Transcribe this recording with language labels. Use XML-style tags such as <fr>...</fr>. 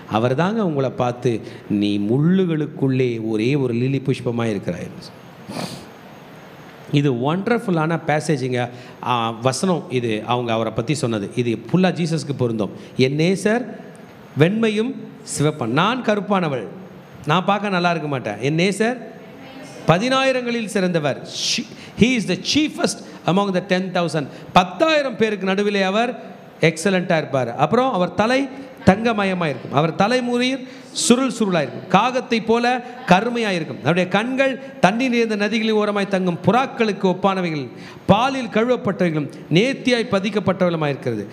<ta>அவர் தாங்க உங்களை பார்த்து நீ முள்ளுகளுக்குள்ளே ஒரே ஒரு லிலி புஷ்பமாக இருக்கிறாய். இது ஒண்டர்ஃபுல்லான பேசேஜிங்க, வசனம். இது அவங்க அவரை பற்றி சொன்னது. இது ஃபுல்லாக ஜீசஸ்க்கு பொருந்தும். என் நேசர் வெண்மையும் சிவப்பன், நான் கருப்பானவள், நான் பார்க்க நல்லா இருக்க மாட்டேன். என் நேசர் 10,000களில் சிறந்தவர்.</ta> <en>He is the chiefest among the 10,000.</en> <ta>10,000 பேருக்கு நடுவிலே அவர் எக்ஸலண்ட்டாக இருப்பார். அப்புறம் அவர் தலை தங்கமயமாக இருக்கும், அவர் தலைமுறையில் சுருளாக இருக்கும், காகத்தை போல கருமையாக இருக்கும், அவருடைய கண்கள் தண்ணீர் நிறைந்த நதிகளில் ஓரமாய் தங்கும் புறாக்களுக்கு ஒப்பானவைகள், பாலில் கழுவப்பட்டவைகளும் நேர்த்தியாய் பதிக்கப்பட்டவர்களுமாக இருக்கிறது.</ta>